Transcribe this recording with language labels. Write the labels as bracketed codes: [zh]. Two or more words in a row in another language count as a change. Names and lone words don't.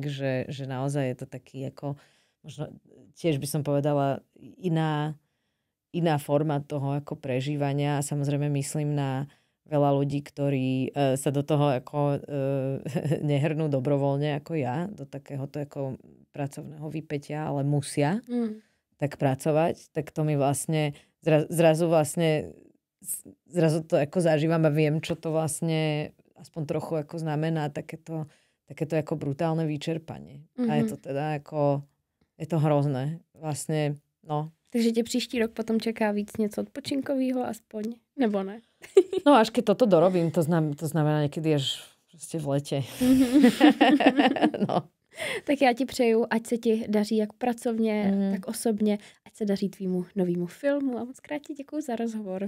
[sk] že naozaj je to taký ako, možno tiež by som povedala iná forma toho ako prežívania a samozrejme myslím na veľa ľudí, ktorí sa do toho ako nehrnú dobrovoľne ako ja, do takéhoto ako pracovného vypätia, ale musia tak pracovať, tak to mi vlastne zrazu to ako zažívam a viem, čo to vlastne aspoň trochu ako znamená takéto ako brutálne vyčerpanie. A je to teda ako, je to hrozné. Vlastne, no. [cs] Takže tě příští rok potom čeká víc něco odpočinkového aspoň, nebo ne? [sk] No až keď toto dorobím, to znamená [cs] někdy až prostě [sk] v lete. No. [cs] Tak já ti přeju, ať se ti daří jak pracovně, tak osobně, ať se daří tvýmu novému filmu a moc krát ti děkuju za rozhovor.